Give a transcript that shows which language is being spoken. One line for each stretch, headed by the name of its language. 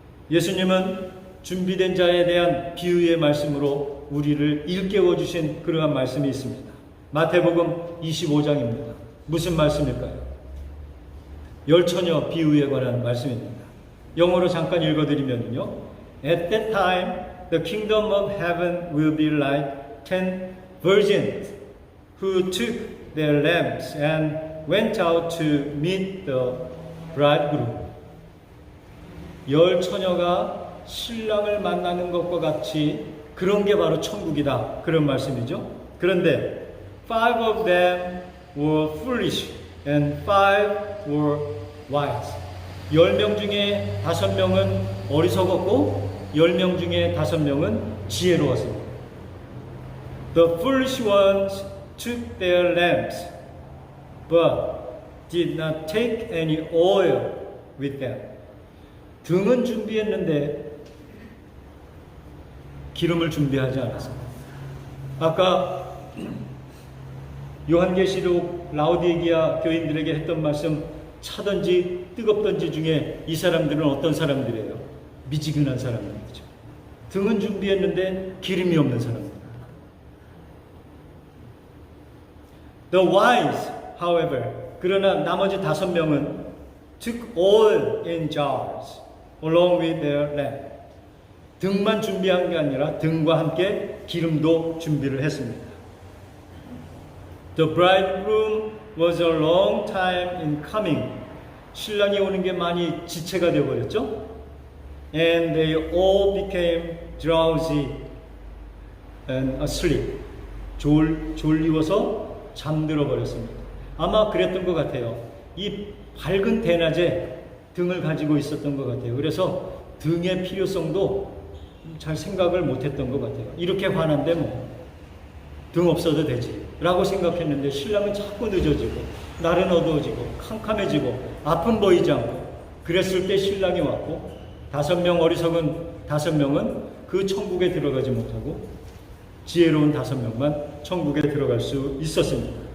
Korean: 예수님은 준비된 자에 대한 비유의 말씀으로 우리를 일깨워 주신 그러한 말씀이 있습니다. 마태복음 25장입니다. 무슨 말씀일까요? 열처녀 비유에 관한 말씀입니다. 영어로 잠깐 읽어드리면요.
English: At that time, the kingdom of heaven will be like 10 virgins who took their lamps and went out to meet the bridegroom.
Korean: 열 처녀가 신랑을 만나는 것과 같이 그런 게 바로 천국이다. 그런 말씀이죠.
English: 그런데 5 of them were foolish and 5 were wise.
Korean: 10명 중에 5명은 어리석었고 10명 중에 5명은 지혜로웠습니다.
English: The foolish ones took their lamps, but did not take any oil with them.
Korean: 등은 준비했는데 기름을 준비하지 않았습니다. 아까 요한계시록 라오디게아 교인들에게 했던 말씀, 차든지 뜨겁든지 중에 이 사람들은 어떤 사람들이에요? 미지근한 사람들이죠. 등은 준비했는데 기름이 없는 사람들.
English: The wise, however,
Korean: 그러나 나머지 5명은
English: took oil in jars along with their lamp.
Korean: 등만 준비한 게 아니라 등과 함께 기름도 준비를 했습니다.
English: The bridegroom was a long time in coming.
Korean: 신랑이 오는 게 많이 지체가 되어버렸죠.
English: And they all became drowsy and asleep.
Korean: 졸리워서 잠들어 버렸습니다. 아마 그랬던 것 같아요. 이 밝은 대낮에 등을 가지고 있었던 것 같아요. 그래서 등의 필요성도 잘 생각을 못했던 것 같아요. 이렇게 화난데 뭐 등 없어도 되지 라고 생각했는데 신랑은 자꾸 늦어지고 날은 어두워지고 캄캄해지고 앞은 보이지 않고 그랬을 때 신랑이 왔고 5명 어리석은 5명은 그 천국에 들어가지 못하고 지혜로운 5명만 천국에 들어갈 수 있었습니다.